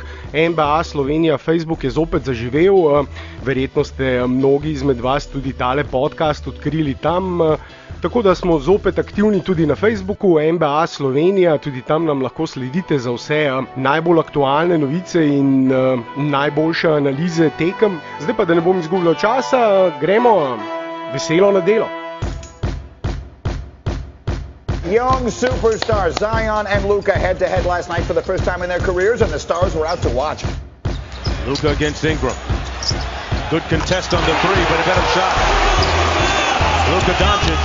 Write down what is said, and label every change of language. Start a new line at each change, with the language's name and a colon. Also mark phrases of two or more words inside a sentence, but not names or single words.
Slovenian: NBA Slovenija Facebook je zopet zaživel, verjetno ste mnogi izmed vas tudi tale podcast odkrili tam. Tako da smo zopet aktivni tudi na Facebooku, NBA Slovenija, tudi tam nam lahko sledite za vse najbolj aktualne novice in najboljše analize tekem. Zdaj pa, da ne bom izgubljal časa, gremo veselo na delo.
English: Young superstars Zion and Luka head-to-head last night for the first time in their careers, and the stars were out to watch. Luka against Ingram. Good contest on the three, but a better shot. Luka Doncic.